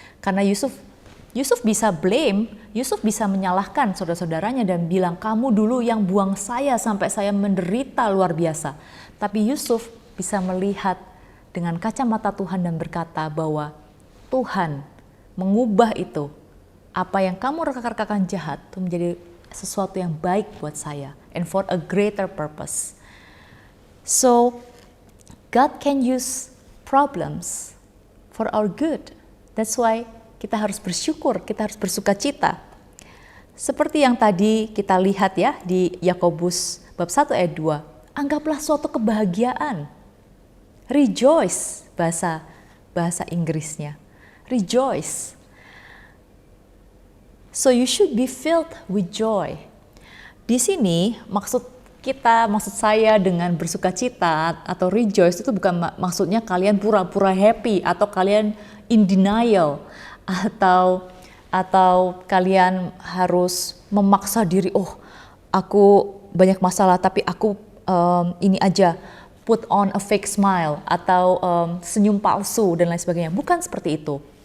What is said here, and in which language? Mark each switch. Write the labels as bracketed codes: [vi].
[id] Karena Yusuf bisa blame, Yusuf bisa menyalahkan saudara-saudaranya dan bilang, kamu dulu yang buang saya sampai saya menderita luar biasa. Tapi Yusuf bisa melihat dengan kacamata Tuhan dan berkata bahwa Tuhan mengubah itu. Apa yang kamu reka-rekakan jahat itu menjadi sesuatu yang baik buat saya. [en] And for a greater purpose. So, God can use problems for our good. That's why [id] kita harus bersyukur, kita harus bersuka cita. Seperti yang tadi kita lihat ya di Yakobus bab 1 ayat 2. Anggaplah suatu kebahagiaan. Rejoice, bahasa Inggrisnya. [en] Rejoice. So you should be filled with joy. [id] Di sini maksud saya dengan bersuka cita atau rejoice itu bukan maksudnya kalian pura-pura happy atau kalian [en] in denial [id] atau kalian harus memaksa diri, oh aku banyak masalah tapi aku ini aja, [en] put on a fake smile [id] atau senyum palsu dan lain sebagainya. Bukan seperti itu.